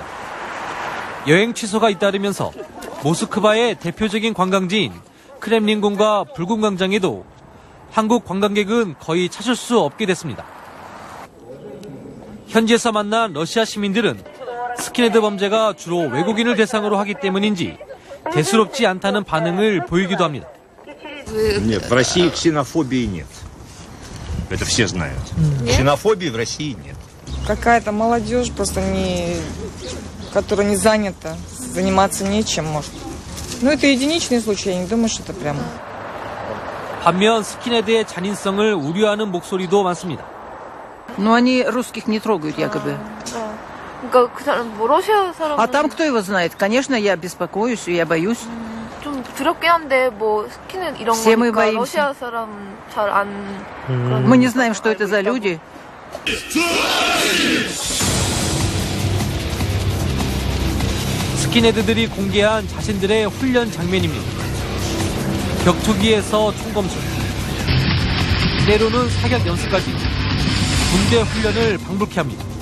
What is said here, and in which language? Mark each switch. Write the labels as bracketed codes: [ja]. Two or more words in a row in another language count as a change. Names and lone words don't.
[ko] 여행 취소가 잇따르면서 모스크바의 대표적인 관광지인 크렘린궁과 불궁광장에도 한국 관광객은 거의 찾을 수 없게 됐습니다. 현지에서 만난 러시아 시민들은 스킨헤드 범죄가 주로 외국인을 대상으로 하기 때문인지 대수롭지 않다는 반응을 보이기도 합니다. [ru] Нет, в России ксенофобии нет. Это все знают. Ксенофобии в России нет. Какая-то молодежь просто которая не занята, заниматься нечем, может. Ну, это единичный случай, я не думаю, что это прямо. [ko] 반면 스킨헤드의 잔인성을 우려하는 목소리도 많습니다. [ru] Но они русских не трогают, якобы. [ko] 그러니까 그 사람 뭐 러시아 사람. [ru] А там кто его знает? Конечно, я беспокоюсь, я боюсь. [ko] 좀 두렵긴 한데 뭐 스킨헤드 이런 [ru] Все мы [ko] 거니까 [ru] боимся. [ko] 러시아 사람 잘 안. [ru] Мы не знаем, что это за люди. [ko] 스킨헤드들이 공개한 자신들의 훈련 장면입니다. 격투기에서 총검술, 때로는 사격 연습까지 군대 훈련을 방불케 합니다.